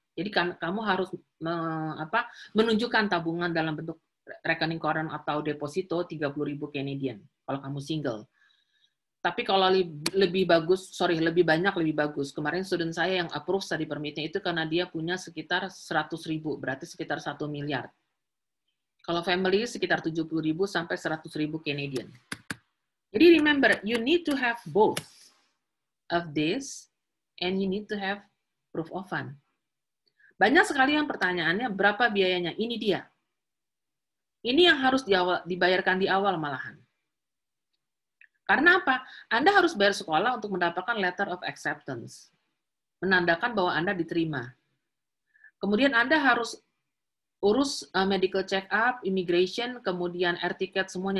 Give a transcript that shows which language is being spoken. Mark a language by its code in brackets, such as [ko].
[id] Jadi kamu harus menunjukkan tabungan dalam bentuk rekening koran atau deposito 30.000 Canadian kalau kamu single. Tapi kalau lebih banyak lebih bagus. Kemarin student saya yang approve study permit-nya itu karena dia punya sekitar 100.000, berarti sekitar 1 miliar. Kalau family sekitar 70.000 sampai 100.000 Canadian. Jadi [en] remember, you need to have both of this and you need to have proof of fund. [id] Banyak sekali yang pertanyaannya berapa biayanya. Ini dia. Ini yang harus dibayarkan di awal malahan. Karena apa? Anda harus bayar sekolah untuk mendapatkan letter of acceptance. Menandakan bahwa Anda diterima. Kemudian Anda harus urus medical check-up, immigration, kemudian air ticket, semuanya.